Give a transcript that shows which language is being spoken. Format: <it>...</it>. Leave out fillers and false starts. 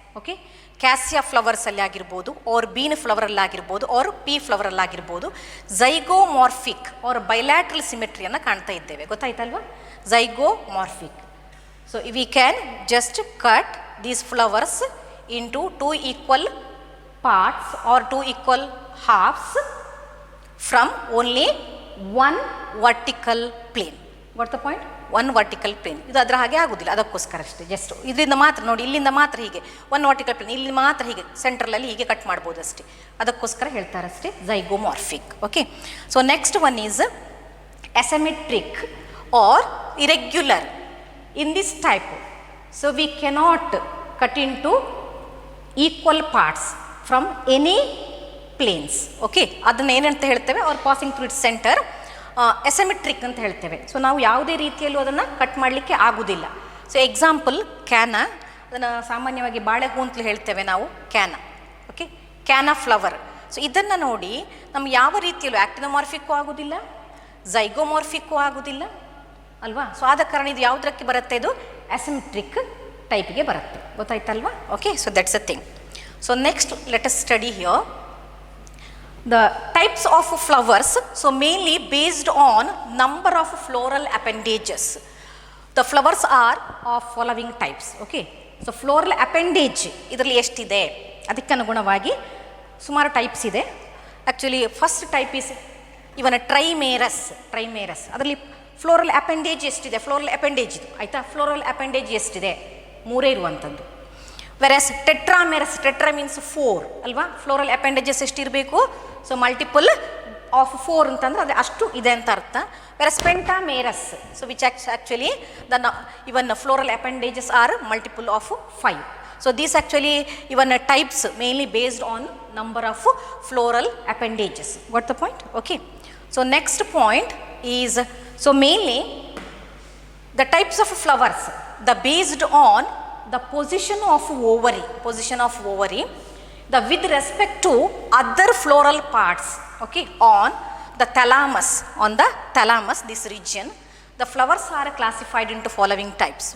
<kn>Okay, cassia ಫ್ಲವರ್ಸಲ್ಲಿ ಆಗಿರ್ಬೋದು, are been ಫ್ಲವರಲ್ಲಾಗಿರ್ಬೋದು, R P ಫ್ಲವರಲ್ಲಾಗಿರ್ಬೋದು, ಝೈಗೋಮಾರ್ಫಿಕ್ R bilateral ಸಿಮೆಟ್ರಿಯನ್ನು ಕಾಣ್ತಾ ಇದ್ದೇವೆ, ಗೊತ್ತಾಯ್ತಲ್ವಾ? ಝೈಗೋಮಾರ್ಫಿಕ್.</kn> <en>So we can just cut these flowers into two equal parts or two equal halves from only one vertical plane. What the point? One vertical plane.</en> <kn>ಇದು ಅದರ ಹಾಗೆ ಆಗೋದಿಲ್ಲ, ಅದಕ್ಕೋಸ್ಕರ ಅಷ್ಟೇ. Just ಇದರಿಂದ ಮಾತ್ರ ನೋಡಿ, ಇಲ್ಲಿಂದ ಮಾತ್ರ ಹೀಗೆ ಒನ್ ವರ್ಟಿಕಲ್ ಪ್ಲೇನ್, ಇಲ್ಲಿ ಮಾತ್ರ ಹೀಗೆ ಸೆಂಟ್ರಲಲ್ಲಿ ಹೀಗೆ ಕಟ್ ಮಾಡ್ಬೋದು ಅಷ್ಟೇ, ಅದಕ್ಕೋಸ್ಕರ ಹೇಳ್ತಾರಷ್ಟೇ ಝೈಗೋಮಾರ್ಫಿಕ್.</kn> <en>Okay, so next one is asymmetric or irregular. In this type, so we cannot cut in two equal parts from any planes. Okay,</en> <kn>ಅದನ್ನು ಏನಂತ ಹೇಳ್ತೇವೆ,</kn> <en>or passing through its centre, asymmetric</en> <kn>ಅಂತ ಹೇಳ್ತೇವೆ. ಸೊ ನಾವು ಯಾವುದೇ ರೀತಿಯಲ್ಲೂ ಅದನ್ನು ಕಟ್ ಮಾಡಲಿಕ್ಕೆ ಆಗೋದಿಲ್ಲ. ಸೊ ಎಕ್ಸಾಂಪಲ್ ಕ್ಯಾನ, ಅದನ್ನು ಸಾಮಾನ್ಯವಾಗಿ ಬಾಳೆಹೂ ಅಂತಲೂ ಹೇಳ್ತೇವೆ ನಾವು, ಕ್ಯಾನ. Okay, ಕ್ಯಾನ flower. ಸೊ ಇದನ್ನು ನೋಡಿ ನಮ್ಗೆ ಯಾವ ರೀತಿಯಲ್ಲೂ ಆಕ್ಟಿನೋಮಾರ್ಫಿಕ್ಕೂ ಆಗೋದಿಲ್ಲ, ಝೈಗೋಮಾರ್ಫಿಕ್ಕೂ ಆಗೋದಿಲ್ಲ ಅಲ್ವಾ? ಸೊ ಆದ ಕಾರಣ ಇದು ಯಾವುದಕ್ಕೆ ಬರುತ್ತೆ, ಇದು ಅಸಿಮೆಟ್ರಿಕ್ ಟೈಪ್ಗೆ ಬರುತ್ತೆ, ಗೊತ್ತಾಯ್ತಲ್ವಾ?</kn> <en>Okay, so that's a thing. So next let us study here the types of flowers. So mainly based on number of floral appendages. The flowers are of following types.</en> <kn>Okay, so floral appendage ಇದರಲ್ಲಿ ಎಷ್ಟಿದೆ ಅದಕ್ಕೆ ಅನುಗುಣವಾಗಿ ಸುಮಾರು types ಇದೆ.</kn> <en>Actually first type is even trimerous.</en> <kn>ಅದರಲ್ಲಿ floral appendage ಎಷ್ಟಿದೆ, floral appendage ಇದು ಆಯಿತಾ, ಫ್ಲೋರಲ್ ಅಪೆಂಡೇಜ್ ಎಷ್ಟಿದೆ, 3 ಇರುವಂಥದ್ದು.</kn> <en>versus tetramerous, tetra means 4</en> <kn>ಅಲ್ವಾ, ಫ್ಲೋರಲ್ ಅಪೆಂಡೇಜಸ್ ಎಷ್ಟಿರಬೇಕು, ಸೊ ಮಲ್ಟಿಪಲ್ ಆಫ್ 4 ಅಂತಂದ್ರೆ ಅದು ಅಷ್ಟು ಇದೆ ಅಂತ ಅರ್ಥ.</kn> <en>Versus pentamerous, so which actually even floral appendages are multiple of 5. So these actually even types mainly based on number of floral appendages. What the point? Okay, so next point is, so mainly the types of flowers the based on the position of ovary, the with respect to other floral parts, okay, on the thalamus, this region, the flowers are classified into following types.</en>